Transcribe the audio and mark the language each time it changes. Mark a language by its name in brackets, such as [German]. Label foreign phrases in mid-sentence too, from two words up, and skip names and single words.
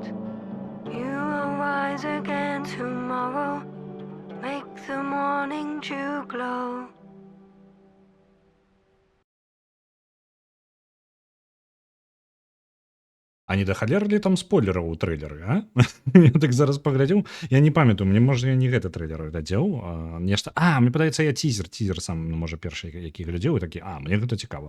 [English] You will rise again tomorrow. Make the morning dew glow. [Belarusian] А не дахалерлі там спойлераў у трэйлеры, а? Я так зараз паглядзеў, я не памятаю, мне можа я не гэты трэйлер глядзеў, нешта. Мне падаецца, я цізер сам, можа першы, які глядзеў, і такі, мне гэта цікава.